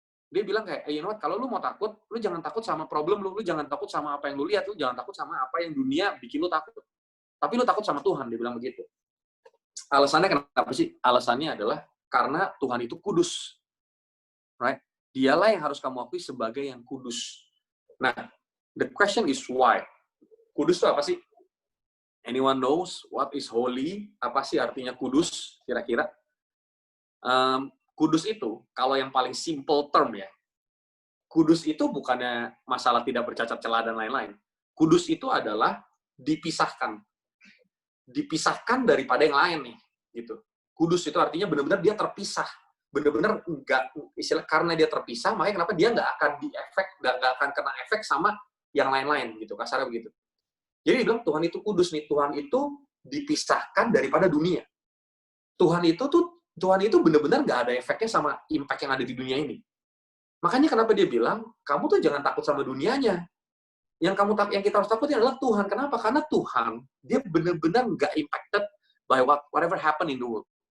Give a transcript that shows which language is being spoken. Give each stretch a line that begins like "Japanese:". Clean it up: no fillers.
Indonesian: Dia bilang kayak, you know what, kalau lu mau takut, lu jangan takut sama problem lu jangan takut sama apa yang lu lihat, lu jangan takut sama apa yang dunia bikin lu takut. Tapi lu takut sama Tuhan, dia bilang begitu. Alasannya kenapa sih? Alasannya adalah karena Tuhan itu kudus. Right? Dialah yang harus kamu akui sebagai yang kudus. Nah,
English: the question is why?
Indonesian: Kudus itu apa sih?
English: Anyone knows what is holy?
Indonesian: Apa sih artinya kudus, kira-kira? Kudus itu, kalau yang paling simple term ya, kudus itu bukannya masalah tidak bercacat celah dan lain-lain. Kudus itu adalah dipisahkan. Dipisahkan daripada yang lain nih, gitu. Kudus itu artinya benar-benar dia terpisah. Benar-benar enggak, istilah karena dia terpisah, makanya kenapa dia nggak akan diefek, nggak akan kena efek sama yang lain-lain, gitu, kasarnya begitu. Jadi dia bilang Tuhan itu kudus nih, Tuhan itu dipisahkan daripada dunia. Tuhan itu benar-benar nggak ada efeknya sama impact yang ada di dunia ini. Makanya kenapa dia bilang, kamu tuh jangan takut sama dunianya. Yang kita harus takutin adalah Tuhan. Kenapa? Karena Tuhan, dia benar-benar nggak
English: impacted by whatever happen in the world.